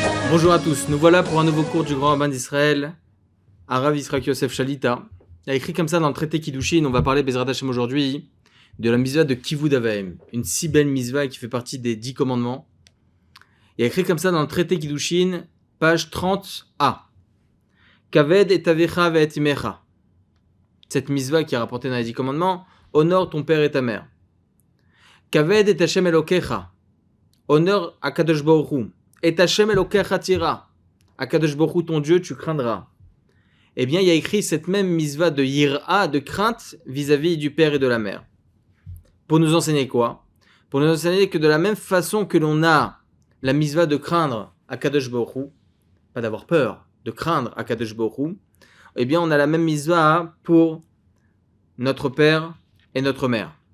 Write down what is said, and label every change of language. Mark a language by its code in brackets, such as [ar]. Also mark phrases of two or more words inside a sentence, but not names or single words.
[fr] Bonjour à tous, nous voilà pour un nouveau cours du Grand Rabbin d'Israël, Arav Yitzhak Yosef Shalita. Il a écrit comme ça dans le traité Kiddushin, on va parler [he] בעזרת השם [fr] aujourd'hui, de la mitzvah de [he] כיבוד אב ואם, [fr] une si belle mitzvah qui fait partie des 10 commandements. Il a écrit comme ça dans le traité Kiddushin, page 30a. [he] כבד את אביך ואת אמך. [fr] Cette mitzvah qui est rapportée dans les 10 commandements, honore ton père et ta mère. [he] כבד את השם אלוקיך. Honore הקדוש ברוך הוא. את השם אלוקיך תירא. הקדוש ברוך הוא, [fr] ton Dieu, tu craindras. Eh bien, il y a écrit cette même mitzvah de yira, de crainte, vis-à-vis du père et de la mère. Pour nous enseigner quoi? Pour nous enseigner que de la même façon que l'on a la mitzvah de craindre [he] הקדוש ברוך הוא, [fr] pas d'avoir peur, de craindre [he] הקדוש ברוך הוא, [fr] eh bien, on a la même mitzvah pour notre père et notre mère.